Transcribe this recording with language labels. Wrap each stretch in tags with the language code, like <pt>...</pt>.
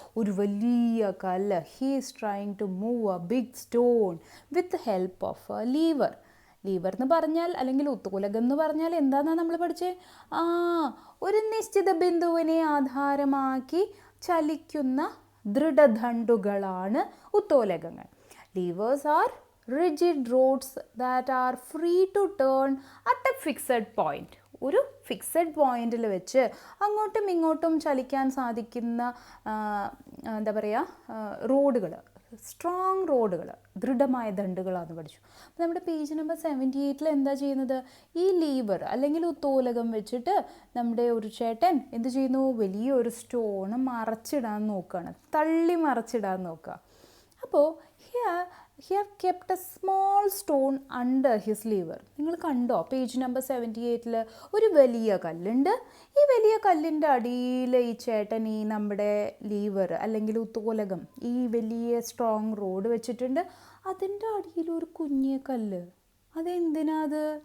<ml>ഒരു വലിയ കല്ല്,</ml> <en>He is trying to move a big stone with help of a lever.</en> <ml>Liver എന്ന് പറഞ്ഞാൽ, അല്ലെങ്കിൽ ഉത്തോലകം എന്ന് പറഞ്ഞാൽ എന്താണെന്നാണ് നമ്മൾ പഠിച്ചത്? ഒരു നിശ്ചിത ബിന്ദുവിനെ ആധാരമാക്കി ചലിക്കുന്ന ദൃഢദണ്ഡുകളാണ് ഉത്തോലകങ്ങൾ.</ml> <en>Levers are rigid rods that are free to turn at a fixed point.</en> <ml>ഒരു ഫിക്സഡ് പോയിന്റിൽ വെച്ച് അങ്ങോട്ടും ഇങ്ങോട്ടും ചലിക്കാൻ സാധിക്കുന്ന എന്താ പറയുക, റോഡുകൾ, സ്ട്രോങ് റോഡുകൾ, ദൃഢമായ ദണ്ഡുകളാണെന്ന് പഠിച്ചു. അപ്പോൾ നമ്മുടെ പേജ് നമ്പർ 78 എന്താ ചെയ്യുന്നത്? ഈ ലീവർ അല്ലെങ്കിൽ ഉത്തോലകം വെച്ചിട്ട് നമ്മുടെ ഒരു ചേട്ടൻ എന്ത് ചെയ്യുന്നു? വലിയൊരു സ്റ്റോണ് മറച്ചിടാൻ നോക്കുകയാണ്, തള്ളി മറച്ചിടാൻ നോക്കുക.</ml> <en>അപ്പോൾ he have kept a small stone under his lever.</en> <ml>നിങ്ങൾ കണ്ടോ പേജ് നമ്പർ 78 ഒരു വലിയ കല്ലുണ്ട്. ഈ വലിയ കല്ലിൻ്റെ അടിയിൽ ഈ ചേട്ടൻ ഈ നമ്മുടെ ലീവർ അല്ലെങ്കിൽ ഉത്തോലകം, ഈ വലിയ സ്ട്രോങ് റോഡ് വെച്ചിട്ടുണ്ട്. അതിൻ്റെ അടിയിൽ ഒരു കുഞ്ഞിയ കല്ല്. അതെന്തിനാ അത്?</ml>